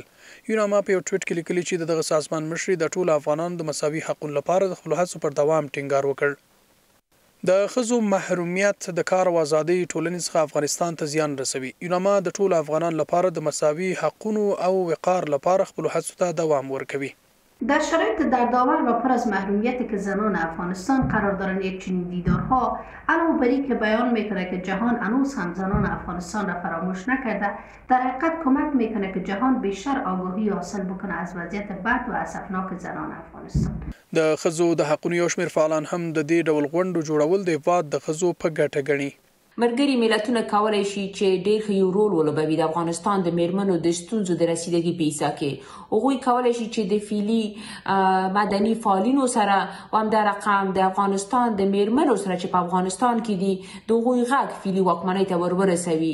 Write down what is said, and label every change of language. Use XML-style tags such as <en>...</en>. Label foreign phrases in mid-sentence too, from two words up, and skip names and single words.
<ps>یوناما په یو ټویټ کې لیکلي چې دغه سازمان مشري د ټولو افغانانو د مساوي حقونو لپاره د خپلو هڅو پر دوام ټینګار وکړ. د ښځو محرومیت د کار او ازادۍ ټولنې څخه افغانستان ته زیان رسوي. یوناما د ټولو افغانانو لپاره د مساوي حقونو او وقار لپاره خپلو هڅو ته دوام ورکوي.</ps> <fa>در شرایط دردآور و پر از محرومیتی که زنان افغانستان قرار دارند یک چنین دیدارها علاوه بر اینکه بیان میکنه که جهان هنوز هم زنان افغانستان را فراموش نکرده، در حقیقت کمک میکنه که جهان بیشتر آگاهی حاصل بکنه از وضعیت بد و اسفناک زنان افغانستان.</fa> <ps>د ښځو د حقونو یو شمېر فعالان هم د دې ډول غونډو جوړول د هیواد د ښځو په ګټه ګڼي. ملګري ملتونه کولی شي چې ډېر ښه یو رول ولوبوي د افغانستان د میرمنو د ستونزو د رسیدګۍ په حصه کې. هغوی کولی شي چې د فعلي مدني فعالینو سره او همدارقم د افغانستان د میرمنو سره چې په افغانستان کې دي د هغوی غږ فعلي واکمنۍ ته ورورسوي.</ps>